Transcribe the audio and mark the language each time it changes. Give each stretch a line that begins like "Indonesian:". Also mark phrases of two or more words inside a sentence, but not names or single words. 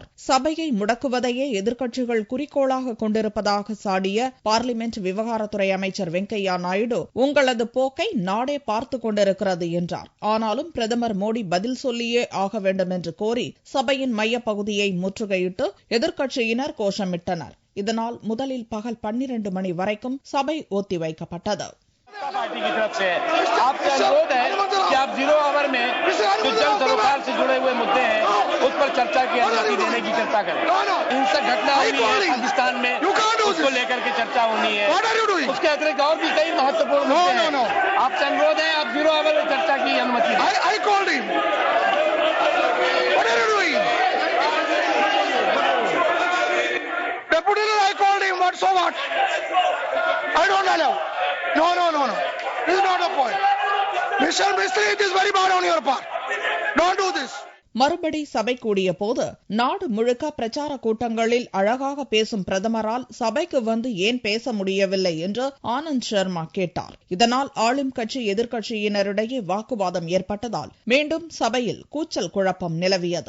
Tamil: சபையை முடக்குவதையே எதிர்க்கட்சிகள் குறிக்கோளாக கொண்டிருப்பதாக சாடிய பார்லிமென்ட் விவகாரத்துறை அமைச்சர் வெங்கையா நாயுடு, உங்களது போக்கை நாடே பார்த்துக் கொண்டிருக்கிறது என்றார். ஆனாலும் பிரதமர் மோடி பதில் சொல்லியே ஆக வேண்டும் என்று கோரி சபையின் மையப்பகுதியை முற்றுகையிட்டு எதிர்க்கட்சியினர் கோஷமிட்டனர். இதனால் முதலில் பகல் 12 மணி வரைக்கும் சபை ஒத்திவைக்கப்பட்டது.
Hindi: पार्टी की तरफ से आपसे अनुरोध है कि आप 0 आवर में जो जल सरोकार से जुड़े हुए मुद्दे हैं उस पर चर्चा की अनुमति देने की चर्चा करें. हिंसक घटना हुई है पाकिस्तान में, उसको लेकर के चर्चा होनी है. उसके अतिरिक्त और भी कई महत्वपूर्ण मुद्दे हैं. आपसे अनुरोध है आप 0 आवर में चर्चा की अनुमति दें.
English: I called him. What are you doing? Deputy, I called him. What so what? I don't allow. No. This is not the point. Mr. Mistry, it is very bad on your part. Don't do this.
Tamil: மறுபடி சபை கூடிய போது நாடு முழுக்க பிரச்சார கூட்டங்களில் அழகாக பேசும் பிரதமரால் சபைக்கு வந்து ஏன் பேச முடியவில்லை என்று ஆனந்த் சர்மா கேட்டார். இதனால் ஆளும் கட்சி எதிர்க்கட்சியினரிடையே வாக்குவாதம் ஏற்பட்டதால் மீண்டும் சபையில் கூச்சல் குழப்பம் நிலவியது.